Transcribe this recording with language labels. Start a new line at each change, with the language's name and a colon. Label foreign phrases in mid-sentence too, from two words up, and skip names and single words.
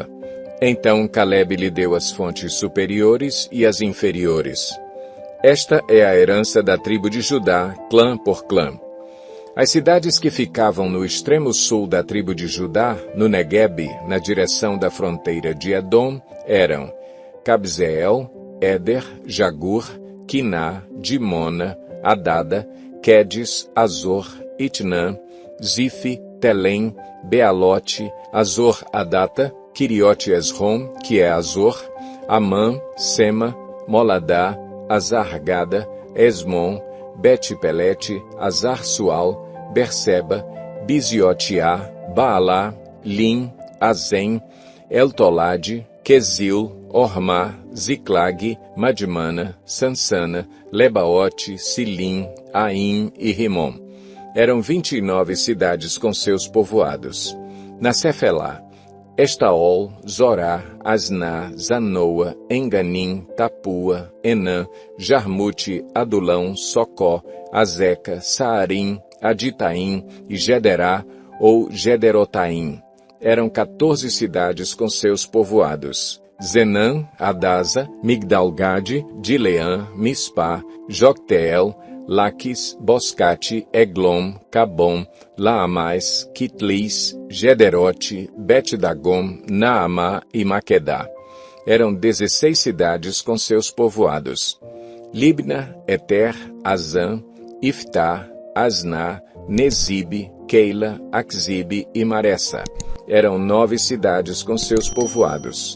Portuguese: Então Calebe lhe deu as fontes superiores e as inferiores. Esta é a herança da tribo de Judá, clã por clã. As cidades que ficavam no extremo sul da tribo de Judá, no Neguebe, na direção da fronteira de Edom, eram Cabzeel, Éder, Jagur, Quiná, Dimona, Adada, Quedes, Azor, Itnã, Zife, Telém, Bealote, Azor Adata, Quiriote Esrom, que é Azor, Amã, Sema, Moladá, Azargada, Esmon, Bet-Pelete, Azar-Sual, Berseba, Biziotiá, Baalá, Lim, Azem, Eltolade, Quesil, Ormá, Ziclag, Madmana, Sansana, Lebaote, Silim, Aim e Rimom. Eram 29 cidades com seus povoados. Na Cefelá, Estaol, Zorá, Asná, Zanoa, Enganim, Tapua, Enã, Jarmute, Adulão, Socó, Azeca, Saarim, Aditaim e Gederá ou Gederotaim. Eram 14 cidades com seus povoados. Zenã, Adasa, Migdalgade, Dileã, Mispá, Jocteel, Laquis, Boscate, Eglom, Cabom, Laamais, Kitlis, Gederote, Bet-Dagom, Naamá e Maquedá. Eram 16 cidades com seus povoados. Libna, Eter, Azã, Iftá, Asná, Nezibe, Keila, Axibe e Maressa. Eram 9 cidades com seus povoados.